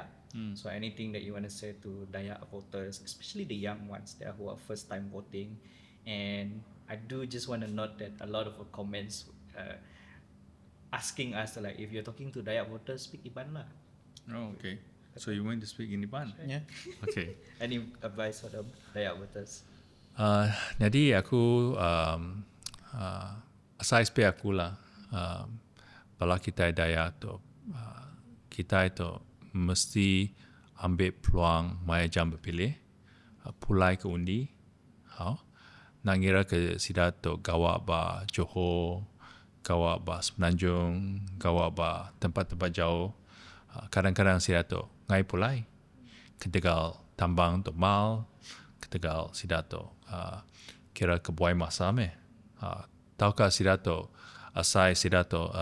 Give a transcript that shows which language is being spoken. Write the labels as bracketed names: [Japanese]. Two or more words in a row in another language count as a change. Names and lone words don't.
[Iban] So anything that you want to say to Dayak voters, especially the young ones there who are first time voting, and I do just want to note that a lot of comments asking us like, if you're talking to Dayak voters, speak Iban lah. Oh, okay. So you want to speak in Iban? Yeah. Okay. Any advice for the Dayak voters? Jadi aku asal aku lah bala kita daya tu kita itu mesti ambil peluang maya jam berpilih pulai ke undi nangira ke sida tu gawa ba Johor, gawa ba Semenanjung, gawa ba tempat-tempat jauh, kadang-kadang sida tu ngai pulai ketegal tambang tu mal, ketegal sida tu kira ke buai masa me tahukah sida tu asai sida tu